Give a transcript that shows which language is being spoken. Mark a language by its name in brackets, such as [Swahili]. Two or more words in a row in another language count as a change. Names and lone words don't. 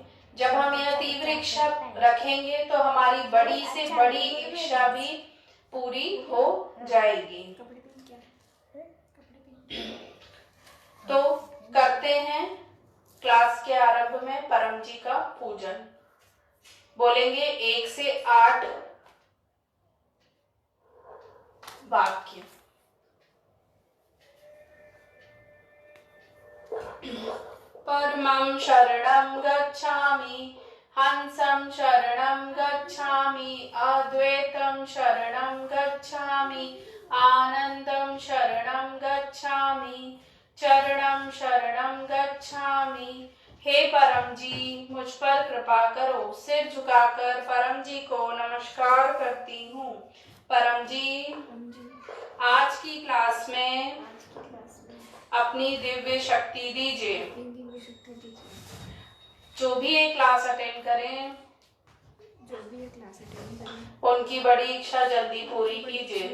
[Hindi] जब हम यह तीव्र इच्छा रखेंगे तो हमारी बड़ी से बड़ी इच्छा भी पूरी हो जाएगी। तो करते हैं क्लास के आरंभ में परम जी का पूजन। बोलेंगे 1 से 8 वाक्य। [Pali] परमं शरणं गच्छामि, हंसं शरणं गच्छामि, अद्वैतं शरणं गच्छामि, आनंदं शरणं गच्छामि, चरणं शरणं गच्छामि। [Hindi] हे परम जी मुझ पर कृपा करो। सिर झुकाकर परम जी को नमस्कार करती हूँ। परम जी आज की क्लास में अपनी दिव्य शक्ति दीजिए। जो भी ये क्लास अटेंड करें उनकी बड़ी इच्छा जल्दी पूरी कीजिए।